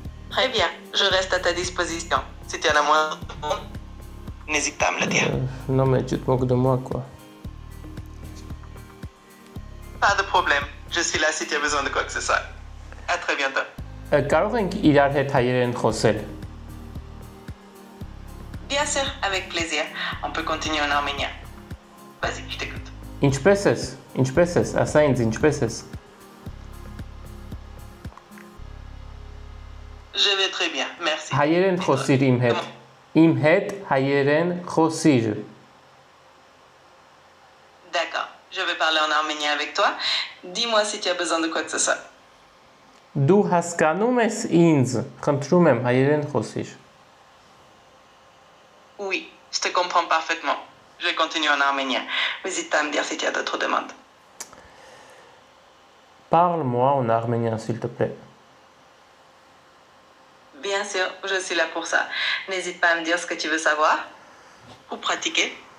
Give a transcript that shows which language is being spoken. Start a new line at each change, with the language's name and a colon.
French: Très bien. Je reste à ta disposition. Si tu en as moins, n'hésite pas à me le dire. Non, mais tu te moques de moi, quoi. Pas de problème. Je suis là si tu as besoin de quoi que ce soit. À très bientôt.
Armenian: Կարող ենք իրար հետ հայերեն խոսել։
French: Bien sûr, avec plaisir. On peut continuer en arménien. Vas-y, je t'écoute.
Armenian: Ինչպես ես, ասա ինձ ինչպես ես։
French: Je vais très bien, merci.
Armenian: Հայերեն խոսիր իմ հետ։ Իմ հետ հայերեն խոսիր։
French: D'accord, je vais parler en arménien avec toi. Dis-moi si tu as besoin de quoi que ce soit.
Armenian: Դու հասկանում ես ինձ, խնդրում եմ հայերեն խոսիր։
French: Oui, je te comprends parfaitement. Je vais continuer en arménien. N'hésite pas à me dire si tu as d'autres demandes. Parle-moi en arménien, s'il te plaît. Bien sûr, je suis là pour ça. N'hésite pas à me dire ce que tu veux savoir ou pratiquer.